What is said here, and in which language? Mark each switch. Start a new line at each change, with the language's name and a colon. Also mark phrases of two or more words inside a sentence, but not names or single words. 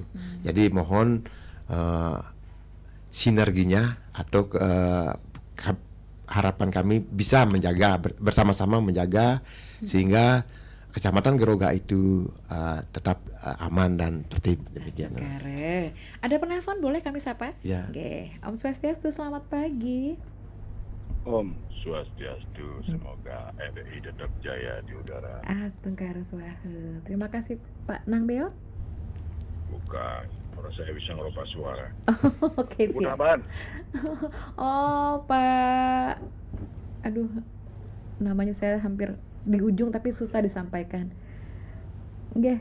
Indonesian: Jadi mohon sinerginya atau harapan kami bisa menjaga bersama-sama menjaga sehingga Kecamatan Geroga itu tetap aman dan tertib demikian. Ada penelpon, boleh kami sapa? Ya. Oke.
Balinese: Om Swastiastu,
Indonesian: selamat pagi.
Balinese: Om Swastiastu,
Indonesian: semoga RRI tetap jaya di udara.
Balinese: Astungkara Swahe.
Indonesian: Terima kasih Pak Nang Beo. Bukan, kalau saya bisa ngeropak suara. Oke, siap. Gunawan. Oh Pak, aduh, namanya saya hampir di ujung tapi susah disampaikan.
Balinese: Nggih.